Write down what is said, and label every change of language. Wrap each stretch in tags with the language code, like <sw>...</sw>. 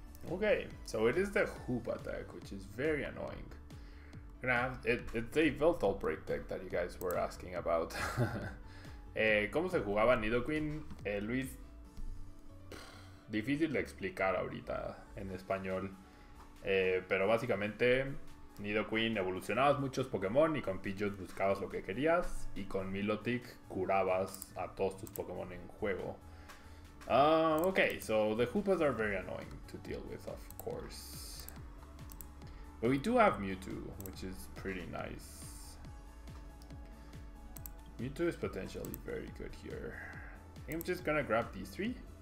<en>Okay, so it is the Hoopa deck, which is very annoying. Gonna have it's a Veltal break deck that you guys were asking about.</en> <es>¿Cómo se jugaba Nidoqueen? Luis, difícil de explicar ahorita en español. Pero básicamente Nidoqueen evolucionabas muchos Pokémon y con Pidgeot buscabas lo que querías y con Milotic curabas a todos tus Pokémon en juego.</es> <en>Okay, so the Hoopas are very annoying to deal with, of course. But we do have Mewtwo, which is pretty nice. Mewtwo is potentially very good here. I think I'm just gonna grab these three.</en>